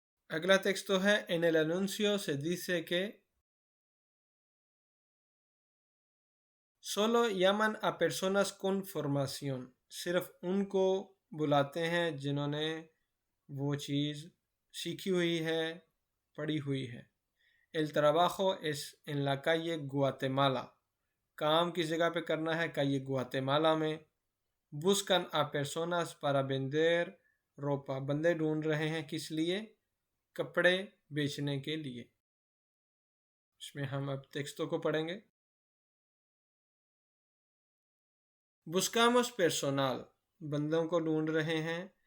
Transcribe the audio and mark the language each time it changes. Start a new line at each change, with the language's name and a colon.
Hindi: अगला texto है,
Spanish: en el anuncio se dice que solo llaman a personas con formación,
Hindi: सिर्फ उनको बुलाते हैं जिन्होंने वो चीज़ सीखी हुई है, पढ़ी हुई है।
Spanish: El trabajo es en la calle Guatemala,
Hindi: काम किस जगह पे करना है,
Spanish: calle Guatemala में। buscan a personas para vender ropa,
Hindi: बंदे ढूंढ रहे हैं किस लिए, कपड़े बेचने के लिए। इसमें हम अब टेक्स्टों को पढ़ेंगे।
Spanish: buscamos personal,
Hindi: बंदों को ढूंढ रहे हैं।